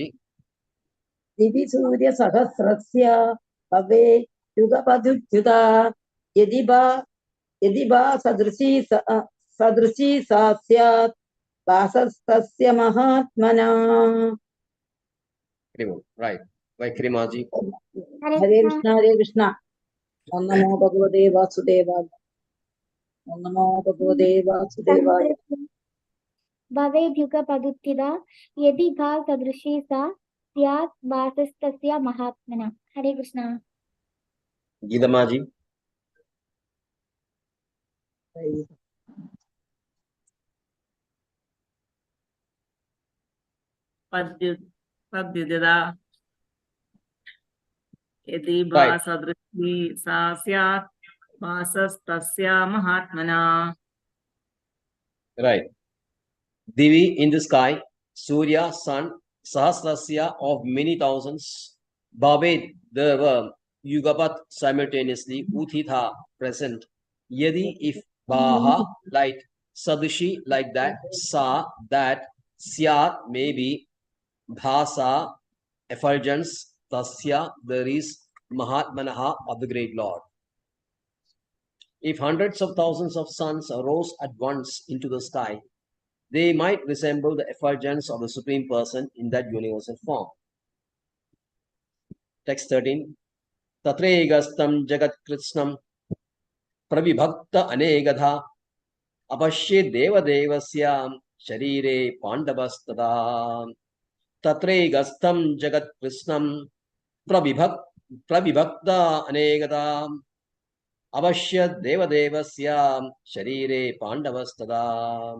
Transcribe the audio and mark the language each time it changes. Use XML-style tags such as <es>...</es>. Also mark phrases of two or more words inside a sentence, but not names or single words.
<sa>Divi Surya Sahasrasya Bhave Yugapadutyuta Yadiba Sadrushi Sasyat Bhasastasya Mahatmana.</sa> <en>Right. Vaikri Maji.</en> <sa>Hare Krishna, Hare Krishna. Om Namo Bhagavate Vasudevaya. Om Namo Bhagavate Vasudevaya. ഭവേദ്യുഗപദുത്തിത യദി ഭാ സദൃശീ സാ സ്യാത് ഭാസസ്തസ്യ മഹാത്മന. ഹരേ കൃഷ്ണ. Gita Maji. पद्युदिता यदि भासदृशी सा स्यात् भासस्तस्या महात्मना.</sa> <en>Right. Divi in the sky, Surya, sun, Sahasrasya of many thousands, Bhavet, there were Yugapat simultaneously, Uthitha present, Yadi if Baha light, Sadishi like that, Sa that, Syat maybe, Bhasa effulgence, Tasya there is Mahatmanaha of the great Lord. If hundreds of thousands of suns arose at once into the sky, they might resemble the effulgence of the Supreme Person in that universal form. Text 13.</en> <sa>Tatregastam jagat krishnam pravibhakta anegadha apashye deva devasyam sharire pandavastada. Tatregastam jagat krishnam pravibhakta anegadha apashye deva devasyam sharire pandavastada.</sa>